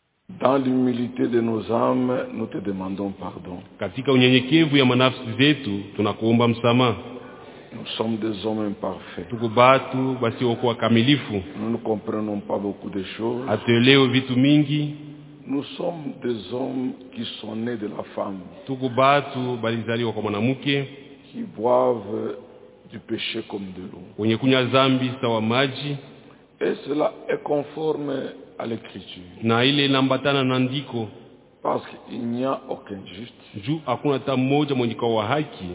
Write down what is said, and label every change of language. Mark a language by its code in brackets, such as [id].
[fr] Dans l'humilité de nos âmes, nous te demandons pardon. [sw] Katika unyenyekevu ya manafsi zetu, tunakuomba msamaha. [fr] Nous sommes des hommes imparfaits. [sw] Tuko batu wasiokuwa kamilifu. [fr] Nous ne comprenons pas beaucoup de choses. [sw] Atuelewi vitu mingi. [fr] Nous sommes des hommes qui sont nés de la femme. [sw] Tuko batu balizaliwa kwa mwanamke. [fr] Qui boivent du péché comme de l'eau. [sw] Wenye kunywa dhambi sawa maji. [fr] Et cela est conforme à l'écriture. [sw] Na ile inambatana na andiko. [fr] Parce qu'il n'y a aucun juste. [sw] Ju hakuna hata mmoja mwenye kwa haki.